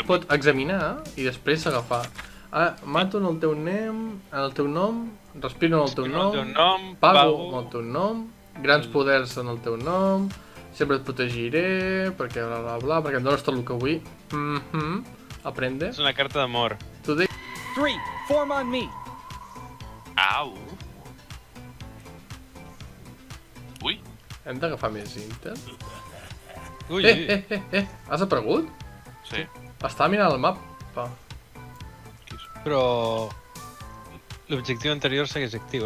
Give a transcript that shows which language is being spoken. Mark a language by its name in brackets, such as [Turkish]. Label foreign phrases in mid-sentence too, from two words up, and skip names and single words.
[Catalan] es pot examinar i després agafar. Ah, mato en el teu nom, respiro en el teu El nom, teu nom, pago en el teu nom, grans poders en el teu nom, sempre et protegiré, perquè bla bla bla, perquè em dones tot el que vull. Aprende. És una carta d'amor. Today. [English] 3, form on me. Au. Ui. [Catalan] Hem d'agafar més Intel. Ui, Has aparegut? Sí. Estava mirant el mapa. Però... L'objectiu anterior segueix actiu,